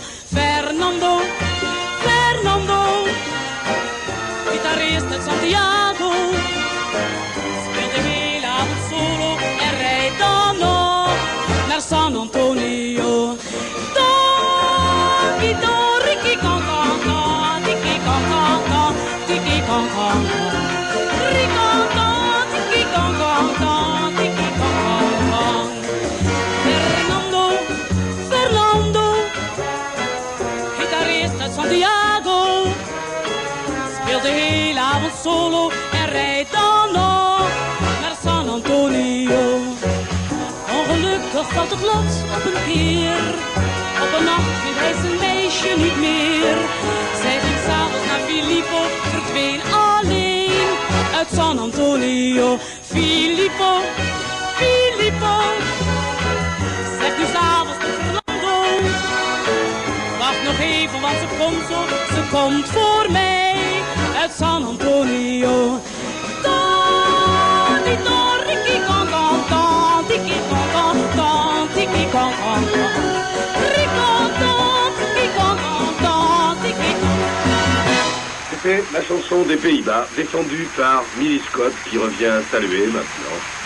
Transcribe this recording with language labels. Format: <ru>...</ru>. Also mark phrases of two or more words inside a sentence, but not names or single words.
<nl>Fernando, Fernando, gitarrist uit Santiago, speelt de hele avond solo en rijdt dan nog naar San Antonio. Donkey, Ricky, kong kong kong. Ricanton, tiki kong kong kong, tiki kong kong kong. Fernando, Fernando, gitarist uit Santiago, speelt de hele avond solo en rijdt dan nog naar San Antonio. Ongelukkig valt het lot op een keer. Op een nacht vindt hij zijn meisje niet meer. Zij ging s'avonds naar Filippo, verdween alleen uit San Antonio. Filippo, Filippo, zeg nu s'avonds tot Fernando. Wacht nog even, want ze komt voor mij uit San Antonio. Tiki kon kon kon, tiki kon kon kon, tiki kon kon kon.</nl> <fr>C'était la chanson des Pays-Bas, défendue par Millie Scott, qui revient saluer maintenant.</fr>